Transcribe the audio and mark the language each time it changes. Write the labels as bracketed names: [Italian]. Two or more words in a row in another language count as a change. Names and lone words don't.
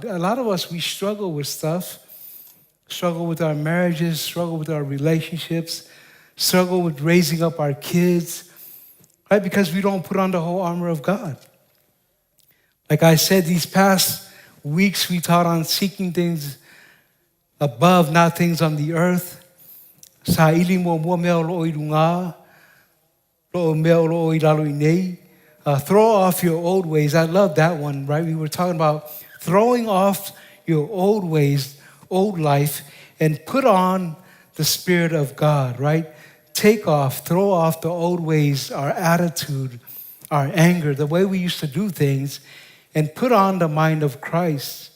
[English] A lot of us, we struggle with stuff, struggle with our marriages, struggle with our relationships, struggle with raising up our kids, right? Because we don't put on the whole armor of God. Like I said, these past weeks we taught on seeking things above, not things on the earth. [Samoan] Sa ili mua mea o loo I runga, loo mea o loo I lalo I nei. [English] Throw off your old ways. I love that one, right? We were talking about throwing off your old ways, old life, and put on the Spirit of God, right? Throw off the old ways, our attitude, our anger, the way we used to do things, and put on the mind of Christ.